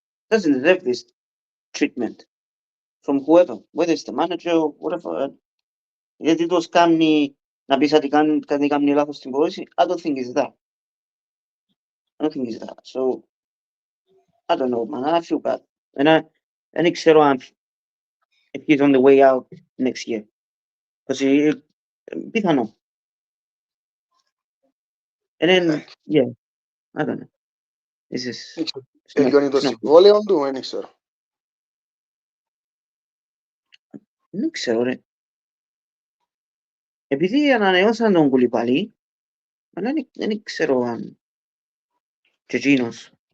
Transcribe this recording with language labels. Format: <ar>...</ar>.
<en>Doesn't deserve this treatment from whoever, whether it's the manager or whatever.</en> <el>Γιατί τους κάνει να πεις ότι κάνει λάθος στην πώληση.</el> <en>I don't think it's that. So, I don't know, man. I feel bad.</en> <el>Δεν ξέρω αν</el> <en>if he's on the way out next year. Because</en> <el>πιθανό.</el> <en>And then, yeah, I don't know.</en> <el>Τελειώνει το συμβόλαιο του, δεν ξέρω. Δεν ξέρω, ρε. Επειδή ανανεώσαν τον Κουλιπαλί, αλλά δεν ξέρω αν και εκείνος.</el>